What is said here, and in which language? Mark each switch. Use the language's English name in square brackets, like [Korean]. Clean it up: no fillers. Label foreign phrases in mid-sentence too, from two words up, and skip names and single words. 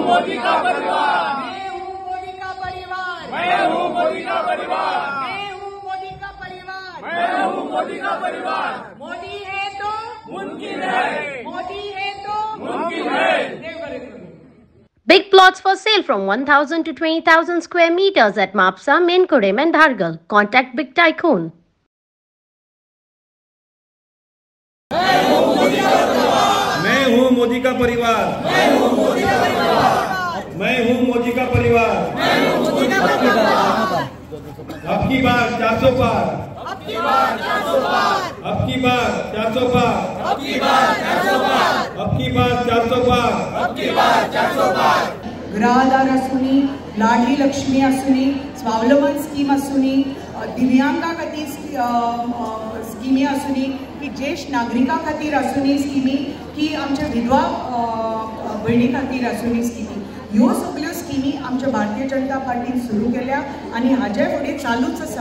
[Hindi] मोदी का परिवार, मैं हूँ मोदी का परिवार, मैं हूँ मोदी का परिवार, मैं हूँ मोदी का परिवार, मैं हूँ मोदी का परिवार। मोदी है तो मुमकिन है, मोदी है तो मुमकिन है। [English] Big plots for sale from 1,000 to 20,000 square meters at Mapsa, Menkodem and Dhargal. Contact Big Tycoon. [Hindi] मैं हूँ मोदी का परिवार, मैं हूँ मोदी का परिवार, मैं हूँ मोदी का परिवार, मैं हूँ मोदी का परिवार। अब की बार 400 पार, अब की बार 400 पार, अब की बार 400 पार, अब की बार 400 पार, अब की बार 400 पार, अब की बार 400 पार। [Konkani] घरादार आसूनी, लाडली लक्ष्मी आसूनी, स्वावलंबन स्कीम आसूनी, दिव्यांगा खातीर स्किमी आसूनी, की ज्येष्ठ नागरिकां खातीर आसूनी स्किमी, की आमच्या विधवा भयणी खातीर आसूनी स्किमी, ह्यो सगळ्यो स्किमी आमच्या भारतीय जनता पार्टीन सुरू केल्या आनी हाचे फुडें चालूच आसा।